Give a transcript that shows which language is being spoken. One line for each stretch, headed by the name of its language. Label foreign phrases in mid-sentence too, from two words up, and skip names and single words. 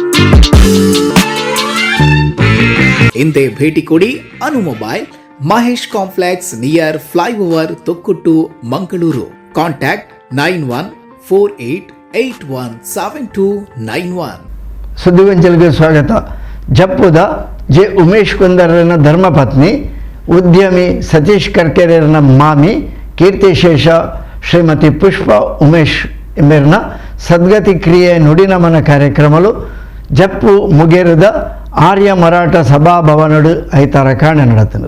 Kannada: ಹಿಂದೆ ಭೇಟಿ ಕೊಡಿ ಅನು ಮೊಬೈಲ್, ಮಹೇಶ್ ಕಾಂಪ್ಲೆಕ್ಸ್,
English: near flyover,
Kannada: ತೊಕ್ಕೊಟ್ಟು, ಮಂಗಳೂರು. ಕಾಂಟ್ಯಾಕ್ಟ್ 9148817291.
Tulu: ಸುದ್ದಿವಂಚಲಿಗೆ ಸ್ವಾಗತ. ಜಪ್ಪುದ ಜೆ ಉಮೇಶ್ ಕುಂದರನ ಧರ್ಮಪತ್ನಿ, ಉದ್ಯಮಿ ಸತೀಶ್ ಕರ್ಕೆರೆಯರ್ನ ಮಾಮಿ ಕೀರ್ತಿಶೇಷ ಶ್ರೀಮತಿ ಪುಷ್ಪ ಉಮೇಶ್ ಎಂಬರ್ನ ಸದ್ಗತಿ ಕ್ರಿಯೆ ನುಡಿನಮನ ಕಾರ್ಯಕ್ರಮಲು ಜಪ್ಪು ಮುಗೇರದ ಆರ್ಯ ಮರಾಠ ಸಭಾಭವನಡು ಐತಾರ ಕಾಣೆ ನಡೆದನು.